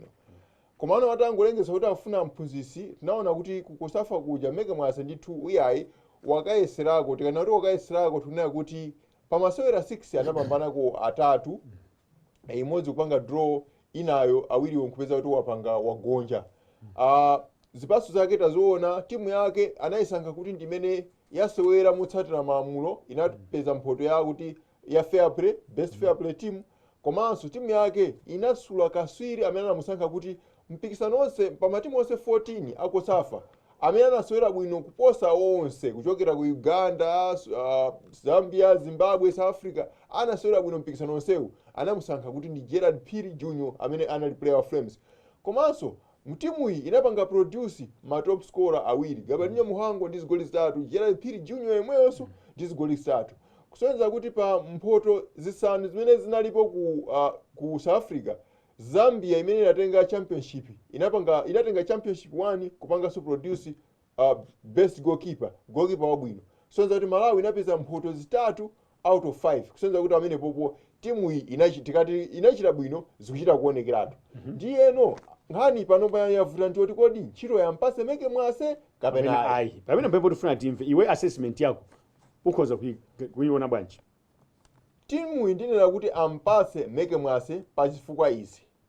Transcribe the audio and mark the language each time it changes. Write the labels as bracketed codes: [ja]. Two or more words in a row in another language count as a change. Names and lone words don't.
[ny] Komano atangolengeza kuti afuna mphunzitsi tinaona kuti kukosafa kuja Meke Mwase ndithu uyayi wakayeserako tikana kuti wakayeserako tunena kuti pamasewera 6 anapambanako atatu imodzi kupanga draw inayo awiri nkupeza kuti wapanga wagonja. Zipaso zake tazoona timu yake anayisankha kuti ndimene yasewera motsatira malamulo inapeza mphoto ya kuti ya [en] fair play, best fair play team. [ny] Komanso timu yake inasula kaswiri amene anamusankha kuti mpikisano onse pamatimu onse 14 akosafa amene anasewera bwino kuposa onse kuchokera ku Uganda, Zambia, Zimbabwe, South Africa anasewera bwino mpikisano onsewu anamusankha kuti ndi Gerald Phiri Junior amene anali player wa Flames. Komanso mtimu iyi inapanga produce ma [en] top scorer [ny] awiri Gabriel Muhango ndi zigoli 3, Gerald Phiri Junior yemweyonso ndi zigoli 3. Kusonyeza kuti pa mphoto zisanu zimene zinalipo ku South Africa Zambia imene inatenga championship inatenga championship 1 kupanga [en] so produce best goalkeeper [ny] wabwino. Kusonyeza kuti Malawi inapeza mphoto zitatu [en] out of 5. [ny] Kusonyeza kuti amene popo timu iyi inachita bwino zikuchita kuonekeratu. Ndiyeno nkhani pano yavuta ndiyoti kodi ntchito yampase Meke Mwase kapena ayi. Pamene mpepo tifuna timve iwe assessment yako ukhoza kuiona bwanji? Timu iyi ndinena kuti ampase Meke Mwase pa chifukwa izi.